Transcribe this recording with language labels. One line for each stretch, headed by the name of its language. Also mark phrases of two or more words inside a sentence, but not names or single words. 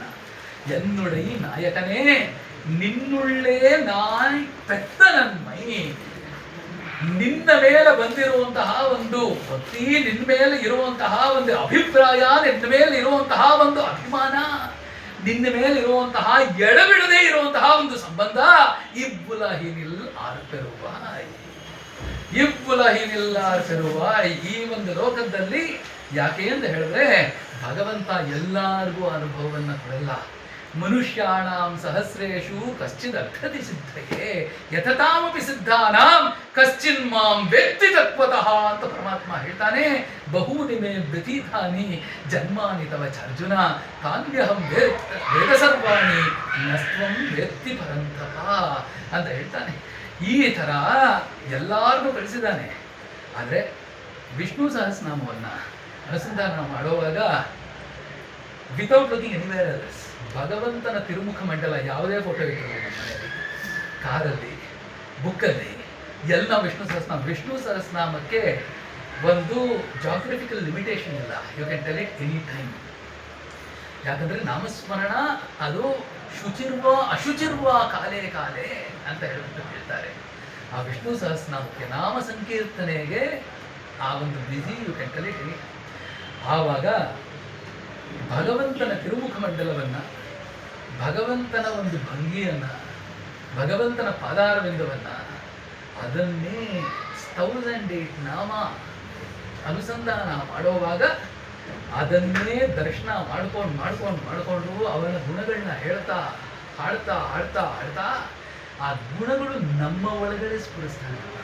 Tamil: என்னுடை நாயகனே, நின்னுள்ளே நாய் பெத்த நன்மை,
Kannada: ನಿನ್ನ ಮೇಲೆ ಬಂದಿರುವಂತಹ ಒಂದು ಭಕ್ತಿ, ನಿನ್ನ ಮೇಲೆ ಇರುವಂತಹ ಒಂದು ಅಭಿಪ್ರಾಯ, ನಿನ್ನ ಮೇಲೆ ಇರುವಂತಹ ಒಂದು ಅಭಿಮಾನ, ನಿನ್ನ ಮೇಲೆ ಇರುವಂತಹ ಎಡಬಿಡದೆ ಇರುವಂತಹ ಒಂದು ಸಂಬಂಧ,
Tamil: இவ்வுலகினில் ஆர்பெறுவாய், இவ்வுலகினில் ஆர்பெறுவாய்.
Kannada: ಈ ಒಂದು ಲೋಕದಲ್ಲಿ ಯಾಕೆ ಅಂತ ಹೇಳಿದ್ರೆ, ಭಗವಂತ ಎಲ್ಲರಿಗೂ ಅನುಭವವನ್ನು ಕೊಡಲ್ಲ.
Sanskrit: ಮನುಷ್ಯಾಣಾಂ ಸಹಸ್ರೇಷು ಕಶ್ಚಿದ್ ಅರ್ಥತಿ ಸಿದ್ಧಯೇ ಯಥತಾಮಪಿ ಸಿದ್ಧಾನಾಂ ಕಶ್ಚಿನ್ ಮಾಂ ವೇತ್ತಿ ತತ್ವತಃ
Kannada: ಅಂತ ಪರಮಾತ್ಮ ಹೇಳ್ತಾನೆ.
Sanskrit: ಬಹೂನಿ ಮೇ ವ್ಯತೀತಾನಿ ಜನ್ಮಾನಿ ತವ ಅರ್ಜುನ ತಾನ್ಯಹಂ ವೇದ ಸರ್ವಾಣಿ ನಸ್ತ್ವಂ ವೇತ್ತಿ ಪರಂತಪ
Kannada: ಅಂತ ಹೇಳ್ತಾನೆ. ಈ ಥರ ಎಲ್ಲಾರನ್ನೂ ಕಳಿಸಿದ್ದಾನೆ. ಆದರೆ ವಿಷ್ಣು ಸಹಸ್ರನಾಮವನ್ನು ಅನುಸಂಧಾನ ಮಾಡುವಾಗ
English: without looking anywhere else,
Kannada: ಭಗವಂತನ ತಿರುಮುಖ ಮಂಡಲ ಯಾವುದೇ ಫೋಟೋ ಇಟ್ಟಿರೋದು ನಮ್ಮ ಮನೆಯಲ್ಲಿ, ಕಾರಲ್ಲಿ, ಬುಕ್ಕಲ್ಲಿ ಎಲ್ಲ ವಿಷ್ಣು ಸಹಸ್ರನಾಮಕ್ಕೆ ಒಂದು
English: geographical limitation
Kannada: ಇಲ್ಲ.
English: you can tell it any time.
Kannada: ಯಾಕಂದರೆ ನಾಮಸ್ಮರಣ ಅದು
Sanskrit: ಶುಚಿರ್ವ ಅಶುಚಿರ್ವ ಕಾಲೇ ಕಾಲೇ
Kannada: ಅಂತ ಹೇಳ್ತಾರೆ. ಆ ವಿಷ್ಣು ಸಹಸ್ರನಾಮಕ್ಕೆ ನಾಮ ಸಂಕೀರ್ತನೆಗೆ ಆ ಒಂದು ಬಿಸಿ
English: you can tell it any.
Kannada: ಆವಾಗ ಭಗವಂತನ ತಿರುಮುಖ ಮಂಡಲವನ್ನು, ಭಗವಂತನ ಒಂದು ಭಂಗಿಯನ್ನು, ಭಗವಂತನ ಪಾದಾರವಿಂದವನ್ನು, ಅದನ್ನೇ 1008 ನಾಮ ಅನುಸಂಧಾನ ಮಾಡುವಾಗ ಅದನ್ನೇ ದರ್ಶನ ಮಾಡಿಕೊಂಡು ಅವನ ಗುಣಗಳನ್ನ ಹೇಳ್ತಾ ಹಾಡ್ತಾ ಹಾಡ್ತಾ ಹಾಡ್ತಾ ಆ ಗುಣಗಳು ನಮ್ಮ ಒಳಗಡೆ ಸ್ಫುರಿಸ್ತಾನೆ.